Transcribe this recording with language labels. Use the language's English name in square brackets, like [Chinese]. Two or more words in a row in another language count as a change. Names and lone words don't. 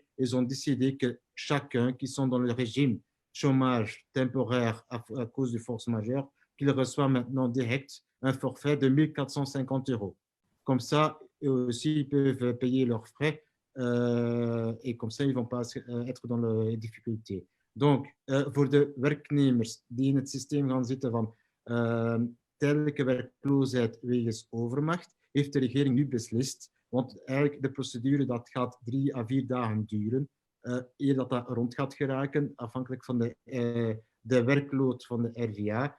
[French] Ils ont décidé que chacun qui sont dans le régime chômage temporaire à cause de force majeure, qu'il reçoit maintenant direct un forfait de 1450 €. Comme ça, eux aussi, ils peuvent payer leurs frais et comme ça, ils ne vont pas être dans les difficultés. Donc, [Dutch] voor de werknemers die in het systeem gaan zitten van tijdelijke werkloosheid wegens overmacht, heeft de regering nu beslist, want eigenlijk de procedure dat gaat 3 à 4 dagen duren, eer dat rond gaat geraken, afhankelijk van de werkload van de RVA.